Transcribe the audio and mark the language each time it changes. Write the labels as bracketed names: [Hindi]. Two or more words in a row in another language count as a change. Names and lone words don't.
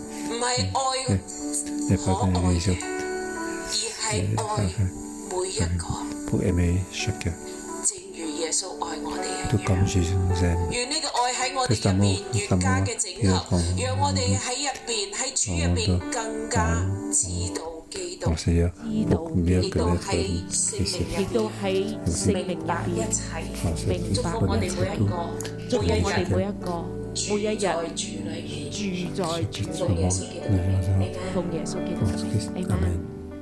[French] N'est pas une illusion. Pour aimer chacun. Tout comme Jésus nous aime. Que cet amour qui est en nous, dans le Seigneur, pour mieux connaître Christ. [Cantonese] 亦都喺聖靈入邊明白我哋每一個，祝福我哋每一個，每一日住在主裏，奉耶穌基督嘅名，阿們。